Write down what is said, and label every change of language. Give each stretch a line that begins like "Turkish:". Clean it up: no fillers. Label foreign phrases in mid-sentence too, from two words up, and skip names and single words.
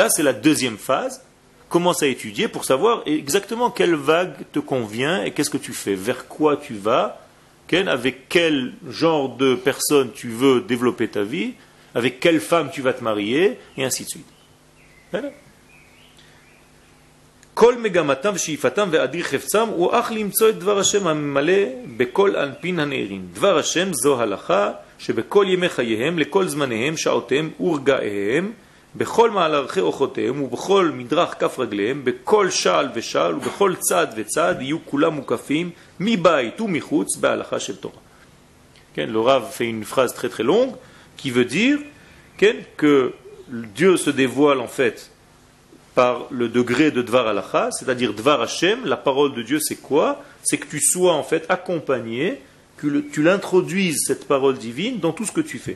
French: Là, c'est la deuxième phase, commence à étudier pour savoir exactement quelle vague te convient et qu'est-ce que tu fais, vers quoi tu vas, avec quel genre de personne tu veux développer ta vie, avec quelle femme tu vas te marier, et ainsi de suite. Voilà.
Hebrew: כל מגמתם ושאיפתם ואדיר חפצם הוא אך למצוא את דבר השם הממלא בכל אנפין הנערים. דבר השם זו הלכה שבכל ימי חייהם, לכל זמניהם, שעותיהם ורגעיהם, בכל מהלכי אורחותיהם ובכל מדרך כף רגליהם, בכל שעל ושעל ובכל צד וצד יהיו כולם מוקפים מבית ומחוץ בהלכה של תורה.
French: Le Rav fait une phrase très très longue qui veut dire que Dieu se dévoile en fait par le degré de
Hebrew: דבר הלכה,
French: c'est-à-dire
Hebrew: דבר השם.
French: La parole de Dieu c'est quoi? C'est que tu sois en fait accompagné, que tu l'introduises cette parole divine dans tout ce que tu fais.